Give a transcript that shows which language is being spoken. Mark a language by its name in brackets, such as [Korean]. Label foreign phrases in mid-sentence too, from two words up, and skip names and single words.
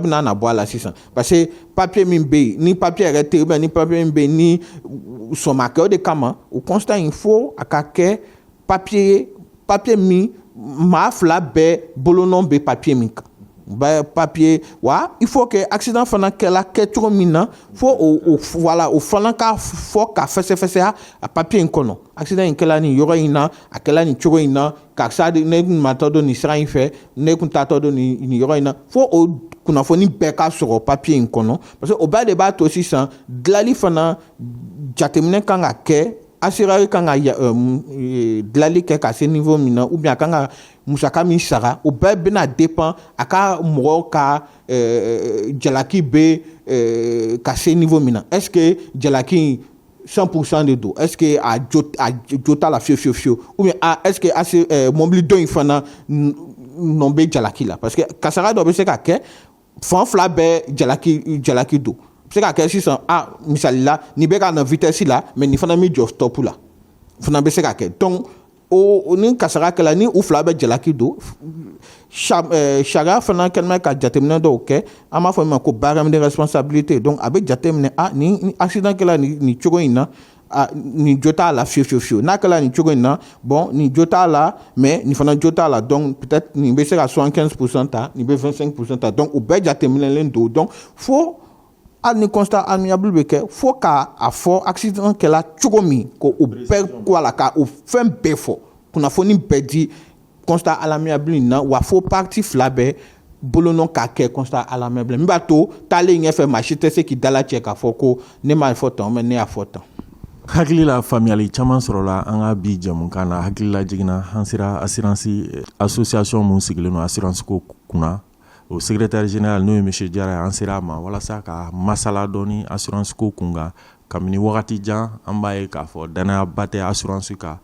[Bambara] bɛ na bɔ a la sisan [French] parce que [Bambara] papier min bɛ yen ni papier yɛrɛ tɛ yen [French] ou bien [Bambara] ni papier min bɛ yen ni sɔn ma kɛ o de kama o constat in fo a ka kɛ papier min maa fila bɛɛ bolonɔ bɛ papier min kan papier wa [French] il faut que accident [Bambara] fana kɛla kɛcogo min na fo voilà o fana ka fɔ ka fɛsɛfɛsɛya a papier in kɔnɔ accident in kɛla nin yɔrɔ in na a kɛla nin cogo in na karisa ne kun ma tɔ don nin sira in fɛ ne kun t'a tɔ don nin yɔrɔ in na fo o kunnafoni bɛɛ ka sɔrɔ papier in kɔnɔ [French] parce que [Bambara] o bɛɛ de b'a to sisan dilali fana jateminɛ kan ka kɛ assureur kan ka dilali kɛ ka se niveau min na [French] ou bien [Bambara] a kan ka musaka min sara o bɛɛ bɛna dépend a ka mɔgɔw ka jalaki bɛ ka se niveau min na [French] est ce que [Bambara] jalaki 100% de don [French] est ce que [Bambara] a jo t'a la fiyewu [French] ou bien est ce que [Bambara] mobili dɔ in fana nɔ bɛ jalaki la [French] parce que [Bambara] kasara dɔ bɛ se ka kɛ fan fila bɛɛ jalaki don se ka kɛ sisan misali la nin bɛ ka na vitesse la mais nin fana mi jɔ stop la fana bɛ se ka kɛ donc o ni kasara kɛla ni u fila bɛ jalaki don sariya fana kɛlen bɛ ka jateminɛ dɔw kɛ an b'a fɔ min ma ko [French] barème de responsabilité donc [Bambara] a bɛ jateminɛ ni accident kɛla nin cogo in na nin jo t'a la fiyewu n'a kɛla nin cogo in na bon nin jo t'a la mais nin fana jo t'a la [French] donc peut-être [Bambara] nin bɛ se ka 75% ta nin bɛ 25% ta donc o bɛɛ jateminɛlen don donc fo hali ni [French] constat amiable [Bambara] bɛ kɛ fo k'a fɔ accident kɛla cogo min ko o bɛɛ ko a la ka o fɛn bɛɛ fɔ kunnafoni bɛɛ di [French] constat à l'amiable [Bambara] in na wa fo partie fila bɛɛ bolonɔ ka kɛ [French] constat à l'amiable [Bambara] min b'a to taalen ɲɛfɛ maa si tɛ se k'i dala cɛ k'a fɔ ko ne m'a fɔ tan mais ne y'a fɔ tan. hakili la faamuyali caman sɔrɔla an ka bi jɛmukan na. Hakili la jiginna an sera [French] assurance association [Bambara] mun sigilen no assurance ko kunna. O secrétaire général n'o ye monsieur Jara an sera a ma walasa ka masala dɔɔni assurance ko kunga kabini wagati jan an b'a ye k'a fɔ danayaba tɛ assurance kan.